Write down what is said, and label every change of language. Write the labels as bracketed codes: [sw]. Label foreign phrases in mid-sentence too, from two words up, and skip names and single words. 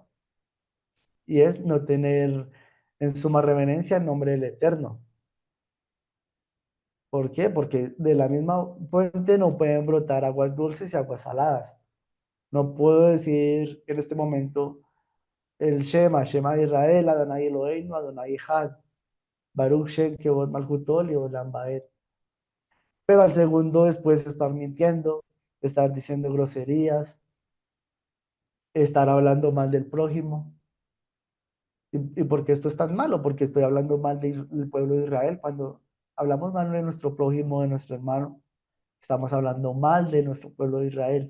[es] Y es no tener en suma reverencia el nombre del Eterno. ¿Por qué? Porque de la misma fuente no pueden brotar aguas dulces y aguas saladas. No puedo decir en este momento el Shema, Shema de Israel, [he] אדוני אלוהינו אדוני אחד ברוך שם כבוד מלכותו לעולם ועד. [es] Pero al segundo después estar mintiendo, estar diciendo groserías, estar hablando mal del prójimo. ¿Y por qué esto es tan malo? Porque estoy hablando mal del pueblo de Israel. Cuando hablamos mal de nuestro prójimo, de nuestro hermano, estamos hablando mal de nuestro pueblo de Israel.